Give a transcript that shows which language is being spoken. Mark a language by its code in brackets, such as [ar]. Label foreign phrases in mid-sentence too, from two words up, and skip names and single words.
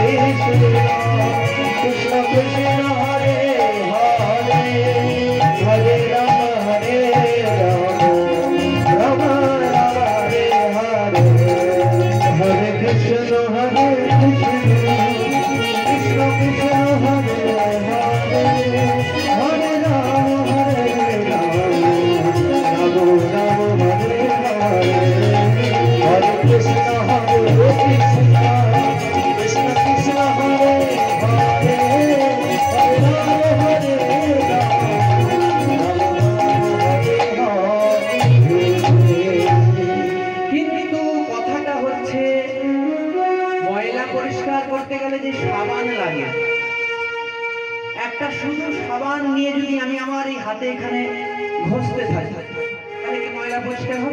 [sa] কৃষ্ণ কৃষ্ণ হরে হরে হরে রাম হরে রাম রাম রাম হরে হরে হরে কৃষ্ণ হরে কৃষ্ণ কৃষ্ণ হরে হরে হরে রাম হরে রাম রাম রাম হরে হরে হরে কৃষ্ণ হরে কৃষ্ণ কৃষ্ণ কৃষ্ণ হরে হরে হরে রাম হরে রাম [bn] কিন্তু কথাটা হচ্ছে ময়লা পরিষ্কার করতে গেলে যে সাবান লাগে, একটা শুধু সাবান নিয়ে যদি আমি আমার এই হাতে এখানে ঘষতে থাকি তাহলে কি ময়লা পরিষ্কার হবে?